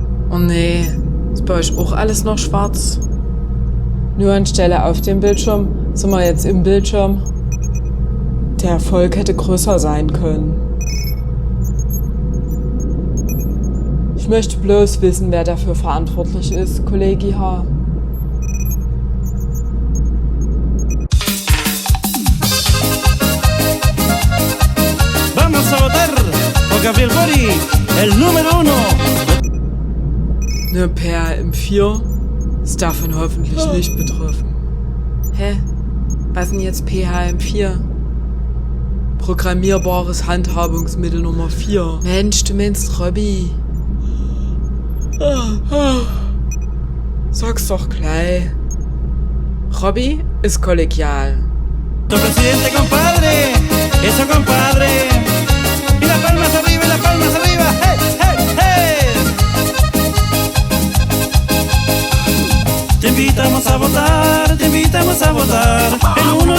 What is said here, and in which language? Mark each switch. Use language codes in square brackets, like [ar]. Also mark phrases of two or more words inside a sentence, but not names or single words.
[de] Oh nee, ist bei euch auch alles noch schwarz? Nur anstelle auf dem Bildschirm sind wir jetzt im Bildschirm. Der Erfolg hätte größer sein können. Ich möchte bloß wissen, wer dafür verantwortlich ist, Kollegi H. [es] Vamos a votar por Gabriel Bori, el número uno. [de] Ne PHM4 ist davon hoffentlich nicht betroffen. Hä? Was ist denn jetzt PHM4? Programmierbares Handhabungsmittel Nummer 4. Mensch, du meinst Robby. Sag's doch gleich. Robby ist kollegial. [es] Tu presidente, compadre, eso compadre. Y las palmas arriba, y las palmas arriba. Hey, hey, hey. Te invitamos a votar, te invitamos a votar.